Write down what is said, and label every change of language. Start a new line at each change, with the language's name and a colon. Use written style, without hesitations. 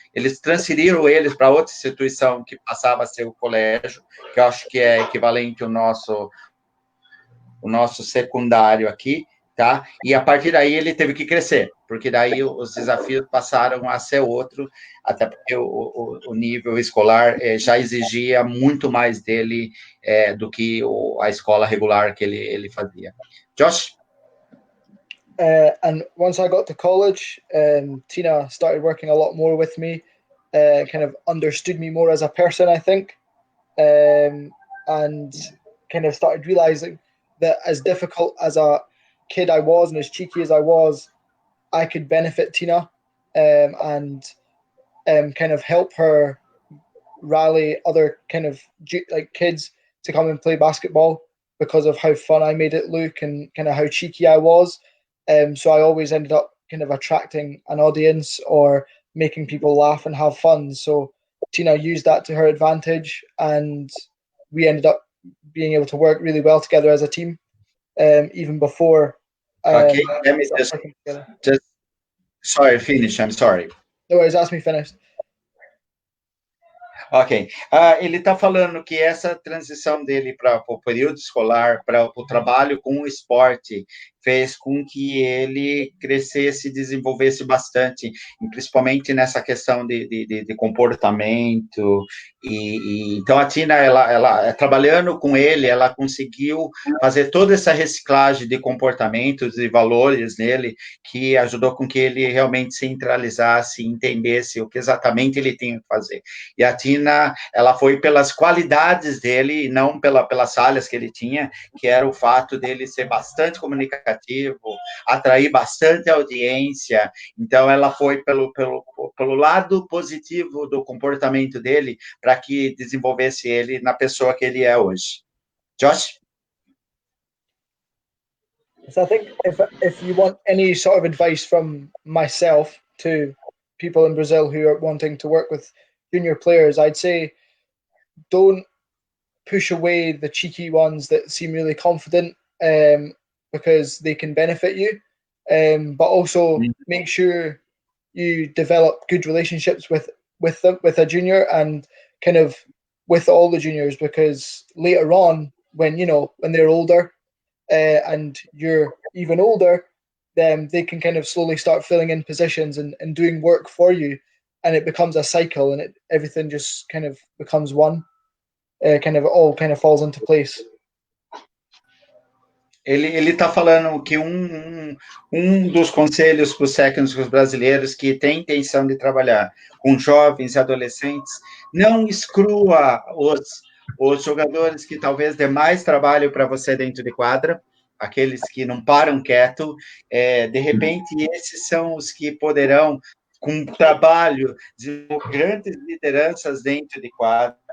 Portuguese: Eles transferiram eles para outra instituição que passava a ser o colégio, que eu acho que é equivalente ao nosso secundário aqui, tá? E a partir daí ele teve que crescer, porque daí os desafios passaram a ser outro, até porque o nível escolar já exigia muito mais dele do que a escola regular que ele fazia.
English: Josh? And once I got to college, Tina started working a lot more with me, kind of understood me more as a person, I think, and kind of started realizing that as difficult as a kid I was and as cheeky as I was, I could benefit Tina, and kind of help her rally other kind of like kids to come and play basketball because of how fun I made it look and kind of how cheeky I was. So I always ended up kind of attracting an audience or making people laugh and have fun. So Tina used that to her advantage, and we ended up being able to work really well together as a team, even before. Okay, let me just sorry, finish. I'm sorry. No worries, ask me finished. Ok.
Portuguese: Ele está falando que essa transição dele para o período escolar, para o trabalho com o esporte, fez com que ele crescesse e desenvolvesse bastante, principalmente nessa questão de comportamento. Então, a Tina, ela trabalhando com ele, ela conseguiu fazer toda essa reciclagem de comportamentos e valores nele, que ajudou com que ele realmente centralizasse e entendesse o que exatamente ele tinha que fazer. E a Tina, ela foi pelas qualidades dele, e não pelas falhas que ele tinha, que era o fato dele ser bastante comunicativo, atrair bastante audiência. Então, ela foi pelo lado positivo do comportamento dele, para que desenvolvesse ele na pessoa que ele é hoje.
English: Josh? So I think if you want any sort of advice from myself to people in Brazil who are wanting to work with junior players, I'd say don't push away the cheeky ones that seem really confident, because they can benefit you, but also make sure you develop good relationships with a junior and kind of with all the juniors, because later on when they're older, and you're even older, then they can kind of slowly start filling in positions and doing work for you, and it becomes a cycle, and everything just kind of becomes one, kind of all kind of falls into place.
Portuguese: Ele está falando que um dos conselhos para os técnicos brasileiros que têm intenção de trabalhar com jovens e adolescentes, não exclua os jogadores que talvez dê mais trabalho para você dentro de quadra, aqueles que não param quieto, de repente esses são os que poderão, com trabalho, de grandes lideranças dentro de quadra.